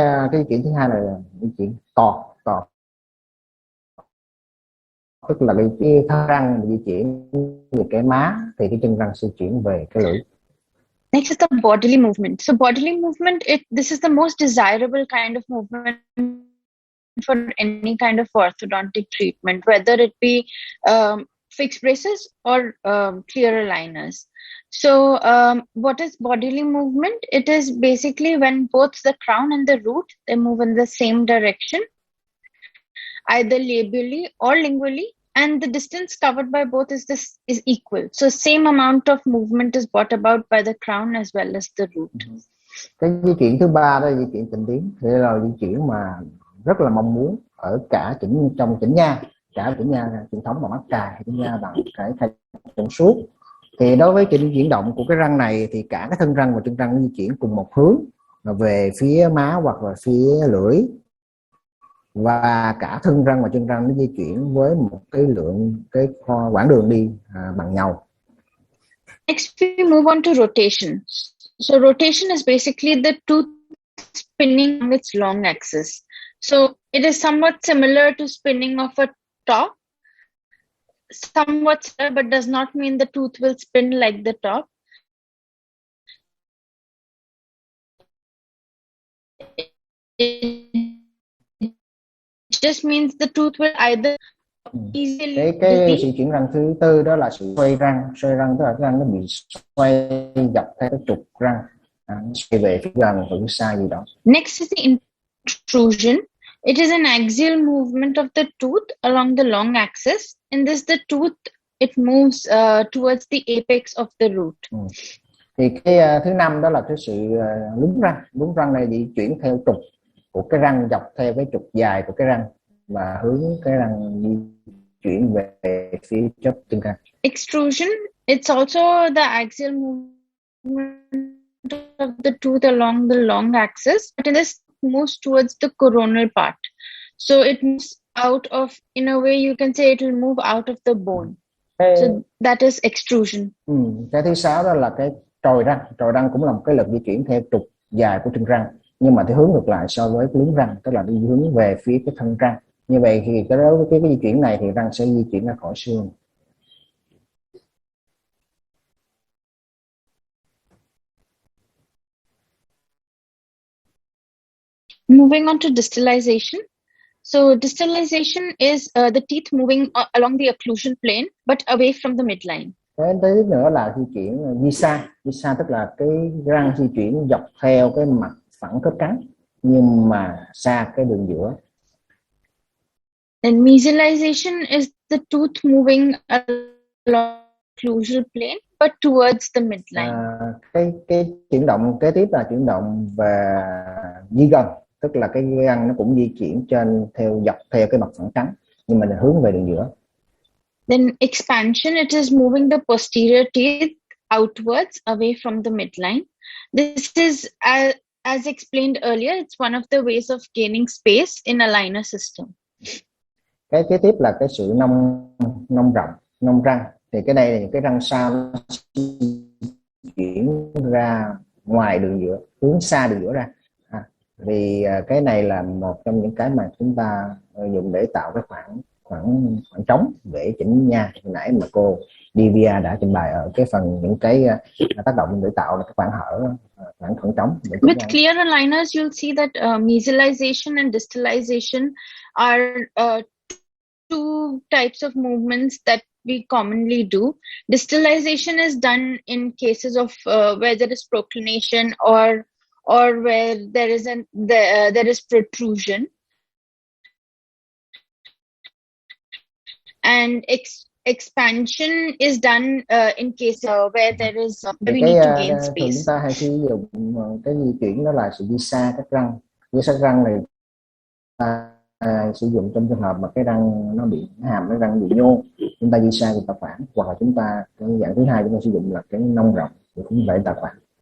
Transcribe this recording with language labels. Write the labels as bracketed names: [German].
[Vietnamese] Cái di chuyển thứ hai là di chuyển tọt, tức là cái thân răng di chuyển về cái má, thì cái chân răng sẽ chuyển về cái lưỡi. [English] Next is the bodily movement. So bodily movement, this is the most desirable kind of movement for any kind of orthodontic treatment, whether it be fixed braces or clear aligners. So what is bodily movement? It is basically when both the crown and the root, they move in the same direction, either labially or lingually, and the distance covered by both is equal. So same amount of movement is brought about by the crown as well as the root. [Vietnamese] Cái di chuyển thứ ba đó là di chuyển tịnh tiến, thì là di chuyển mà rất là mong muốn ở cả trong chỉnh nha, cả chỉnh nha truyền thống bằng mắt cài, chỉnh nha bằng cái thay trong suốt. Thì đối với chuyển động của cái răng này thì cả cái thân răng và chân răng di chuyển cùng một hướng về phía má hoặc là phía lưỡi, và cả thân răng và chân răng nó di chuyển với một cái quãng đường đi bằng nhau. [English] Next we move on to rotation. So rotation is basically the tooth spinning on its long axis. So it is somewhat similar to spinning of a top, somewhat similar, but does not mean the tooth will spin like the top. It just means the tooth will either easily. [Vietnamese] Cái sự chuyển răng thứ tư đó là sự xoay răng, tức là cái răng nó bị xoay dọc theo cái trục răng, xoay về phía gần và phía xa gì đó. [English] Next is the intrusion. It is an axial movement of the tooth along the long axis. In this, the tooth it moves towards the apex of the root. [Vietnamese] Thì cái thứ năm đó là cái sự lún răng này di chuyển theo trục của cái răng, dọc theo cái trục dài của cái răng và hướng cái răng di chuyển về phía chóp chân răng. [English] Extrusion, it's also the axial movement of the tooth along the long axis, but in this moves towards the coronal part. So it moves out of, in a way you can say it will move out of the bone. So that is extrusion. [Vietnamese] Cái thứ sáu đó là cái trồi răng cũng là một cái lực di chuyển theo trục dài của chân răng, nhưng mà theo hướng ngược lại so với cái luống răng, tức là đi hướng về phía cái thân răng. Như vậy thì đối với cái di chuyển này thì răng sẽ di chuyển ra khỏi xương. [English] Moving on to distalization. So distalization is the teeth moving along the occlusion plane but away from the midline. [Vietnamese] Cái tới nữa là di chuyển di xa tức là cái răng di chuyển dọc theo cái mặt phẳng khớp cắn nhưng mà xa cái đường giữa. [English] And mesialization is the tooth moving along occlusal plane but towards the midline. [Vietnamese] Cái chuyển động kế tiếp là chuyển động về di gần, tức là cái răng nó cũng di chuyển dọc theo cái mặt phẳng cắn nhưng mà hướng về đường giữa. [English] Then expansion, it is moving the posterior teeth outwards away from the midline. This is, as explained earlier, it's one of the ways of gaining space in a liner system. [Vietnamese] Cái kế tiếp là cái sự nông răng. Thì cái đây là những cái răng sau chuyển ra ngoài đường giữa, hướng xa đường giữa ra. Vì cái này là một trong những cái mà chúng ta dùng để tạo cái khoảng trống để chỉnh nha. Hồi nãy mà cô Divya đã trình bày ở cái phần những cái tác động để tạo ra cái khoảng hở, khoảng trống. [English] With clear aligners, you'll see that mesialization and distalization are two types of movements that we commonly do. Distalization is done in cases of where there is proclination or where there is protrusion. And expansion is done in cases where there is we need to gain space. [Vietnamese] Chúng ta hay sử dụng cái di chuyển đó là sự di xa các răng. Di xa răng này ta sử dụng trong trường hợp mà cái răng nó bị cái răng bị nhô, chúng ta di xa chúng ta khoảng, hoặc là chúng ta cái dạng thứ hai chúng ta sử dụng là cái nông rộng để cũng vậy ta khoảng.